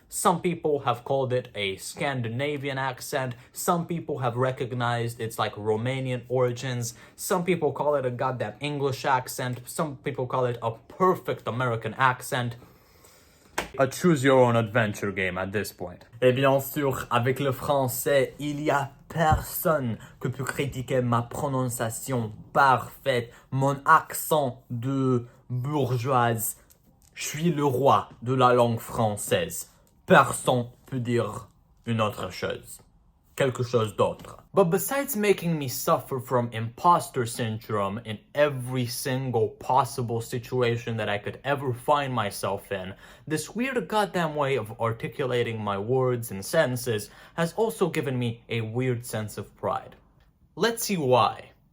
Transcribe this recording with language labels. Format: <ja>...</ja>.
<en>Some people have called it a Scandinavian accent. Some people have recognized its like Romanian origins. Some people call it a goddamn English accent. Some people call it a perfect American accent. A choose your own adventure game at this point.</en> <fr>Et bien sûr, avec le français, il y a personne que peut critiquer ma prononciation parfaite, mon accent de bourgeoise. Je suis le roi de la langue française. Personne peut dire une autre chose. Quelque chose d'autre.</fr> <en>But besides making me suffer from imposter syndrome in every single possible situation that I could ever find myself in, this weird goddamn way of articulating my words and sentences has also given me a weird sense of pride. Let's see why.</en>